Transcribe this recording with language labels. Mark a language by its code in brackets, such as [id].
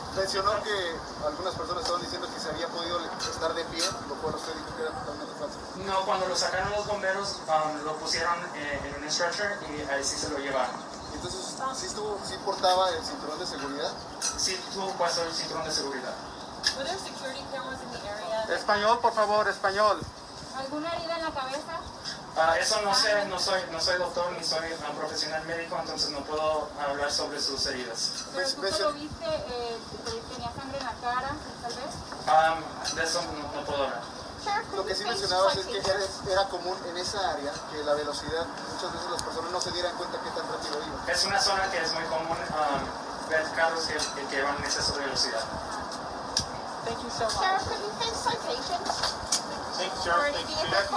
[es] Mencionó que algunas personas estaban diciendo que se había podido estar de pie, lo cual usted dijo que era totalmente falso. No, cuando lo sacaron los bomberos, lo pusieron en un stretcher y ahí sí se lo llevaron. Entonces, ¿sí portaba el cinturón de seguridad? Sí tuvo puesto el cinturón de seguridad. [en] Were there security cameras in the area? [es] Español, por favor, español. ¿Alguna herida en la cabeza? Eso no sé, no soy doctor ni soy profesional médico, entonces no puedo hablar sobre sus heridas. ¿Pero tú lo viste, tenía sangre en la cara, tal vez? De eso no puedo hablar. Lo que sí mencionabas es que era común en esa área que la velocidad, muchas veces las personas no se dieran cuenta qué tan rápido iba. Es una zona que es muy común ver carros que van en exceso de velocidad. [en] Thank you so much. Sheriff, could you face citations? Thanks, Sheriff. Thank you.